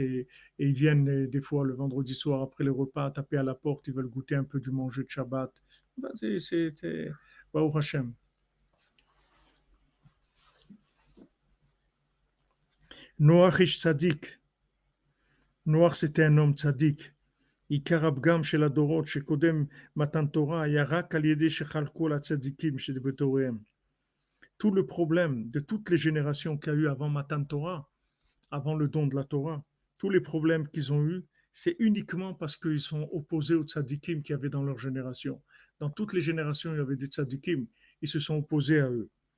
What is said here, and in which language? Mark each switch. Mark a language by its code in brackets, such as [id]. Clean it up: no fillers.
[fr] Et ils viennent des fois le vendredi soir après les repas taper à la porte. Ils veulent goûter un peu du manger de Shabbat. Ben, Baruch Hashem. [he] Noach ish tzaddik. [fr] Noach, c'était un homme tzaddik. [he] עיקר הפגם של הדורות שקודם מתן תורה היה רק על ידי שחלקו על הצדיקים שבתוריהם. [fr] Tout le problème de toutes les générations qu'il y a eu avant Matan Torah, avant le don de la Torah, tous les problèmes qu'ils ont eus, c'est uniquement parce qu'ils sont opposés aux tzadikim qu'il y avait dans leur génération. Dans toutes les générations, il y avait des tzadikim, ils se sont opposés à eux.